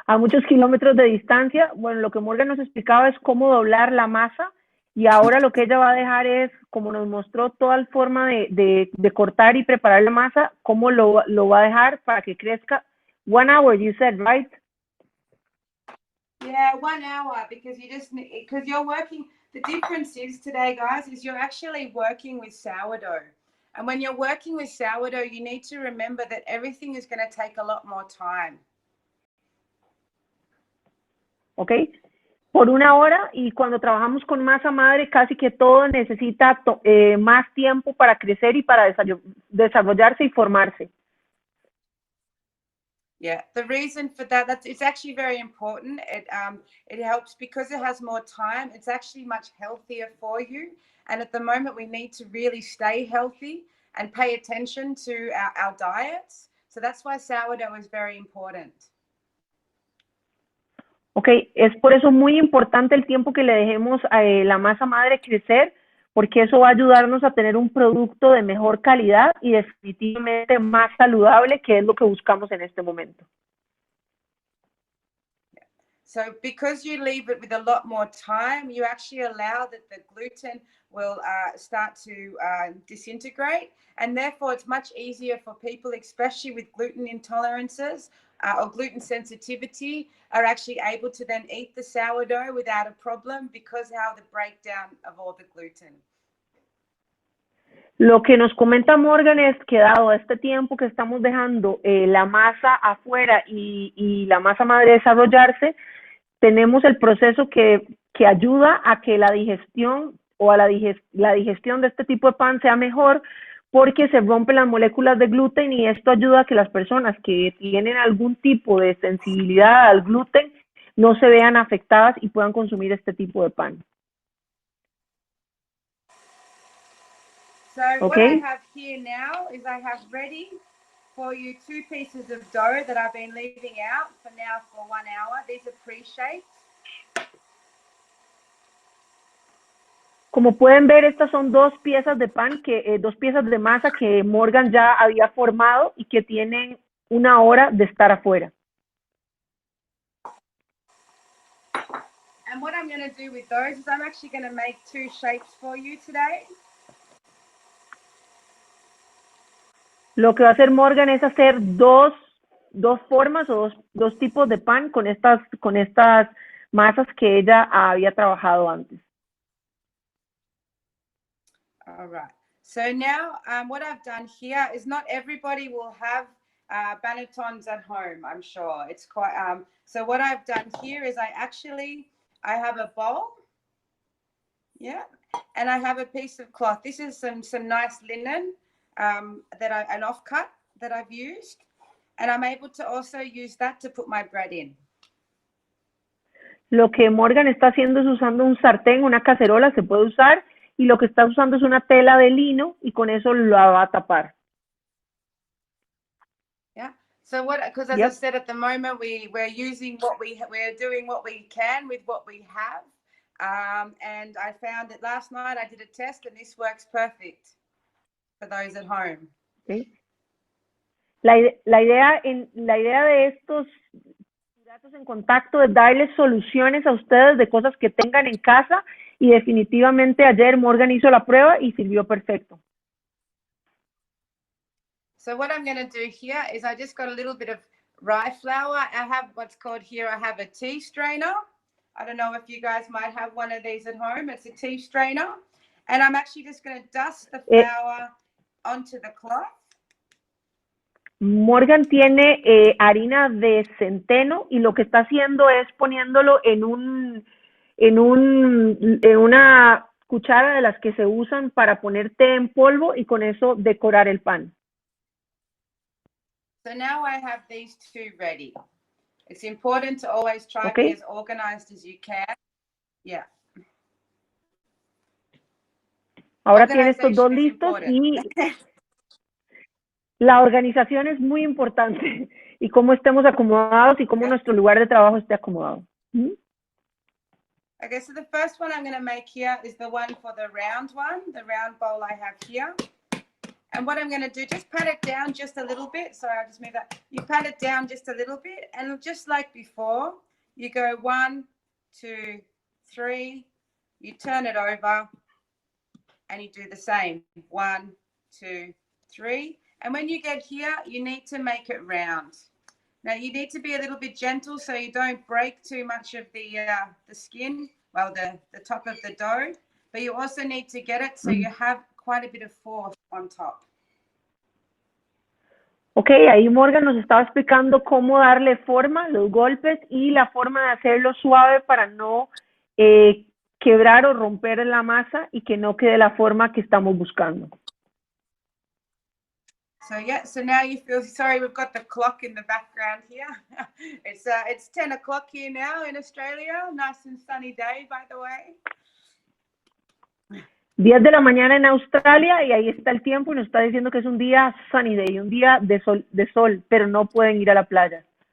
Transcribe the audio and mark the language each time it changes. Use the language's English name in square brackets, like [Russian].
[Spanish] A muchos kilómetros de distancia. Bueno, lo que Morgan nos explicaba es cómo doblar la masa y ahora lo que ella va a dejar es, como nos mostró toda la forma de cortar y preparar la masa, cómo lo va a dejar para que crezca. [English] 1 hour, you said, right? Yeah, 1 hour, because because you're working, the difference is today, guys, is you're actually working with sourdough. And when you're working with sourdough, you need to remember that everything is going to take a lot more time. ¿Ok? [Spanish] Por 1 hora, y cuando trabajamos con masa madre, casi que todo necesita más tiempo para crecer y para desarrollarse y formarse. [English] Yeah, the reason for that, it's actually very important. It helps because it has more time. It's actually much healthier for you. And at the moment, we need to really stay healthy and pay attention to our diets. So that's why sourdough is very important. [Spanish] Ok, es por eso muy importante el tiempo que le dejemos a la masa madre crecer, porque eso va a ayudarnos a tener un producto de mejor calidad y definitivamente más saludable, que es lo que buscamos en este momento. [English] So because you leave it with a lot more time, you actually allow that the gluten will start to disintegrate. And therefore, it's much easier for people, especially with gluten intolerances or gluten sensitivity, are actually able to then eat the sourdough without a problem because how the breakdown of all the gluten. [Spanish] Lo que nos comenta Morgan es que dado este tiempo que estamos dejando la masa afuera y la masa madre desarrollarse, tenemos el proceso que ayuda a que la digestión o a la digestión de este tipo de pan sea mejor, porque se rompen las moléculas de gluten y esto ayuda a que las personas que tienen algún tipo de sensibilidad al gluten no se vean afectadas y puedan consumir este tipo de pan. [English] So what I have here now is I have ready for you 2 pieces of dough that I've been leaving out for now for 1 hour. These are pre-shaped. [Spanish] Como pueden ver, estas son 2 piezas de pan, 2 piezas de masa que Morgan ya había formado y que tienen 1 hora de estar afuera. [English] And what I'm going to do with those is I'm actually going to make 2 shapes for you today. [Spanish] Lo que va a hacer Morgan es hacer dos formas o dos tipos de pan con estas masas que ella había trabajado antes. [English] All right. So now what I've done here is not everybody will have bannetons at home, I'm sure. It's quite, so what I've done here is I have a bowl, yeah, and I have a piece of cloth. This is some nice linen an offcut that I've used, and I'm able to also use that to put my bread in. [Spanish] Lo que Morgan está haciendo es usando un sartén, una cacerola, se puede usar, y lo que está usando es una tela de lino y con eso la va a tapar. Yeah. [English] So because as I said, at the moment we're doing what we can with what we have, and I found that last night I did a test and this works perfect for those at home. Okay. [Spanish] La idea de estos Puratos en Contacto es darles soluciones a ustedes de cosas que tengan en casa, y definitivamente ayer Morgan hizo la prueba y sirvió perfecto. [English] So what I'm going to do here is I just got a little bit of rye flour. I have what's called here, I have a tea strainer. I don't know if you guys might have one of these at home. It's a tea strainer. And I'm actually just going to dust the flour onto the cloth. [Spanish] Morgan tiene harina de centeno y lo que está haciendo es poniéndolo en una cuchara de las que se usan para poner té en polvo y con eso decorar el pan. [English] So now I have these 2 ready. It's important to always try to be as organized as you can. Yeah. [Spanish] Ahora tiene estos 2 listos y la organización es muy importante, y cómo estemos acomodados y cómo nuestro lugar de trabajo esté acomodado. [English] Okay, so the first one I'm going to make here is the one for the round bowl I have here. And what I'm going to do, just pat it down just a little bit. Sorry, I'll just move that. You pat it down just a little bit. And just like before, you go 1, 2, 3. You turn it over and you do the same. 1, 2, 3. And when you get here, you need to make it round. Now, you need to be a little bit gentle so you don't break too much of the skin, well, the top of the dough. But you also need to get it so you have quite a bit of force on top. [Spanish] Ok, ahí Morgan nos estaba explicando cómo darle forma, los golpes y la forma de hacerlo suave para no quebrar o romper la masa y que no quede la forma que estamos buscando. [English] So yeah, so now you feel, sorry, we've got the clock in the background here. It's 10 o'clock here now in Australia. Nice and sunny day, by the way. [Spanish] 10 de la mañana en Australia y ahí está el tiempo y nos está diciendo que es un día [English] sunny day, [Spanish] un día de sol, pero no pueden ir a la playa.